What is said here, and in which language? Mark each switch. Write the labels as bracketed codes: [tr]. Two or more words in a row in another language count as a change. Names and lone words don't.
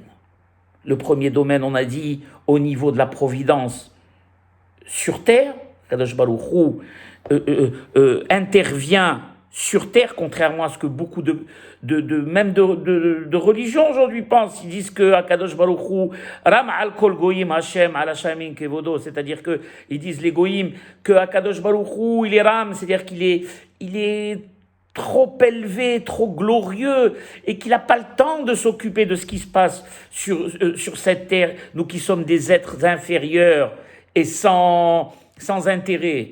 [fr] Le premier domaine, on a dit, au niveau de la providence sur terre, Hakadosh Baruch Hu intervient sur terre, contrairement à ce que beaucoup de religions aujourd'hui pensent. Ils disent que Hakadosh Baruch Hu [he] רם על כל גוים ה' על השמים כבודו, [fr] c'est-à-dire que ils disent les goyim que Hakadosh Baruch Hu il est Ram, c'est-à-dire qu'il est trop élevé, trop glorieux, et qu'il n'a pas le temps de s'occuper de ce qui se passe sur cette terre, nous qui sommes des êtres inférieurs et sans intérêt.